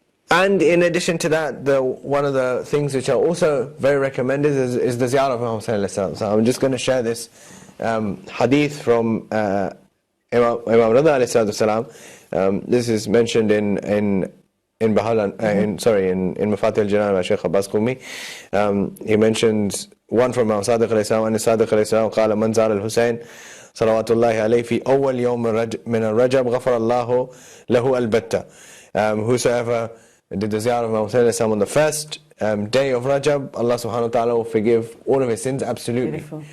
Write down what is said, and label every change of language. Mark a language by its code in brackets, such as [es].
[en] And in addition to that, one of the things which are also very recommended is the ziyarah of Muhammad sallallahu alaihi wasallam. So I'm just going to share this hadith from Imam Rida alayhi salam. This is mentioned in Mafatih al-Janan by Shaykh Abbas Qumi. He mentions one from Imam Sadiq alayhi salam, [ar] and Sadiq alayhi salam قال من زار الحسين صلوات الله عليه في أول يوم من الرجب غفر الله له البتة. [en] Whosoever did the ziyarah of Imam Hussain on the first day of Rajab, Allah subhanahu wa ta'ala will forgive all of his sins, absolutely.